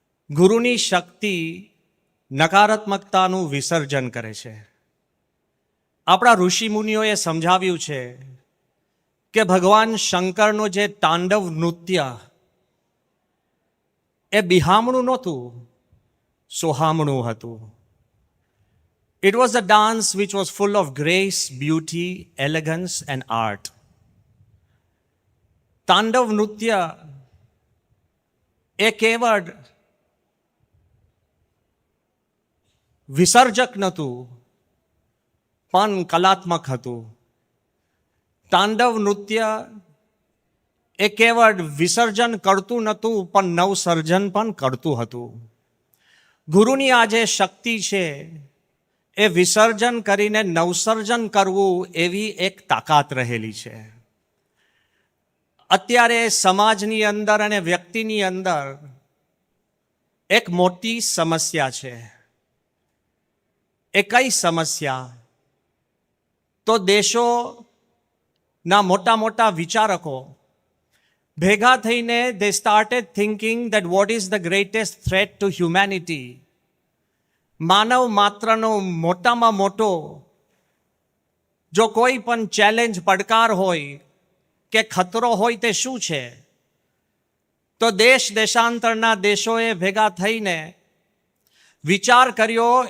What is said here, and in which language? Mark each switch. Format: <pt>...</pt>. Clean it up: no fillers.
<gu>ગુરુની શક્તિ નકારાત્મકતાનું વિસર્જન કરે છે. આપણા ઋષિમુનિઓએ સમજાવ્યું છે કે ભગવાન શંકરનું જે તાંડવ નૃત્ય એ બિહામણું નહોતું, સોહામણું હતું.</gu> <en>It was a dance which was full of grace, beauty, elegance and art.</en> <gu>તાંડવ નૃત્ય એ કેવળ વિસર્જક નહોતું પણ કલાત્મક હતું. તાંડવ નૃત્ય એ કેવળ વિસર્જન કરતું નહોતું પણ નવસર્જન પણ કરતું હતું. ગુરુની આ જે શક્તિ છે એ વિસર્જન કરીને નવસર્જન કરવું એવી એક તાકાત રહેલી છે. અત્યારે સમાજની અંદર અને વ્યક્તિની અંદર એક મોટી સમસ્યા છે. એ કઈ સમસ્યા? તો દેશોના મોટા મોટા વિચારકો ભેગા થઈને</gu> <en>they started thinking that what is the greatest threat to humanity?</en> <gu>માનવ માત્રનો મોટામાં મોટો જો કોઈ પણ ચેલેન્જ, પડકાર હોય કે ખતરો હોય તે શું છે? તો દેશ દેશાંતરના દેશોએ ભેગા થઈને વિચાર કર્યો.</gu>